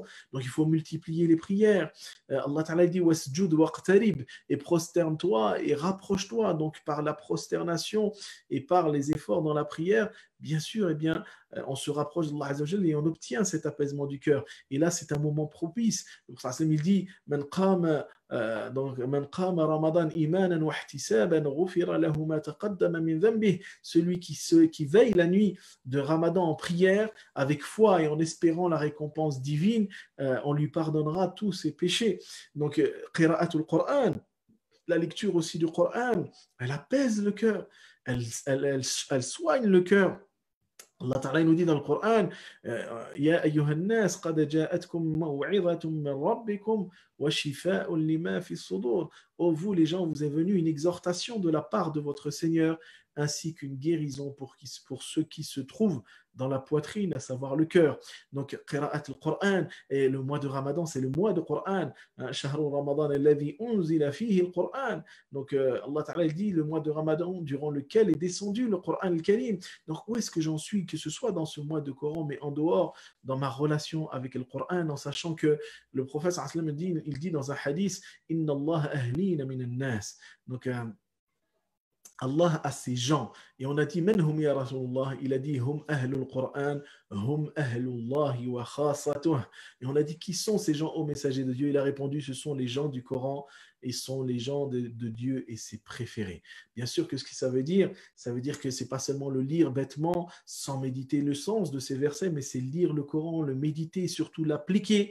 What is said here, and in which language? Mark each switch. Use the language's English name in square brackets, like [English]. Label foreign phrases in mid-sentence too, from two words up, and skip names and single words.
[French] Donc il faut multiplier les prières. Allah Ta'ala dit [Arabic] واسجد واقترب, [French] et prosterne-toi et rapproche-toi. Donc par la prosternation et par les efforts dans la prière, bien sûr, eh bien, on se rapproche d'Allah [Arabic] عز وجل [French] et on obtient cet apaisement du cœur. Et là, c'est un moment propice. Le prophète il dit [Arabic] من قام رمضان إيمانا واحتسابا غفر له ما تقدم من ذنبه. [French] Celui qui veille la nuit de Ramadan en prière avec foi et en espérant la récompense divine, on lui pardonnera tous ses péchés. Donc, [Arabic] قراءة القرآن, [French] la lecture aussi du Coran, elle apaise le cœur, elle soigne le cœur. Allah Ta'ala nous dit dans le Coran [Arabic] يا أيها الناس قد جاءتكم موعظة من ربكم وشفاء لما في الصدور. [French] Ô vous les gens, vous est venu une exhortation de la part de votre Seigneur ainsi qu'une guérison pour ceux qui se trouvent dans la poitrine, à savoir le cœur. Donc, [Arabic] قراءة القرآن, [French] et le mois de Ramadan, c'est le mois de Qur'an. [Arabic] شهر رمضان الذي أنزل فيه القرآن. [French] Donc, Allah Ta'ala dit le mois de Ramadan durant lequel est descendu le [Arabic] القرآن الكريم. [French] Donc, où est-ce que j'en suis, que ce soit dans ce mois de Coran, mais en dehors, dans ma relation avec le Qur'an, en sachant que le prophète [Arabic] صلى الله عليه وسلم [French] il dit dans un hadith, [Arabic] إن الله أهلين من الناس. [French] Donc, Allah a ses gens. Et on a dit, [Arabic] من هم يا رسول الله. [French] Il a dit, [Arabic] هم أهل القرآن هم أهل الله وخاصته. [French] Et on a dit, qui sont ces gens, ô messager de Dieu? Il a répondu, ce sont les gens du Coran et sont les gens de Dieu et ses préférés. Bien sûr que ce que ça veut dire que c'est pas seulement le lire bêtement, sans méditer le sens de ces versets, mais c'est lire le Coran, le méditer, et surtout l'appliquer.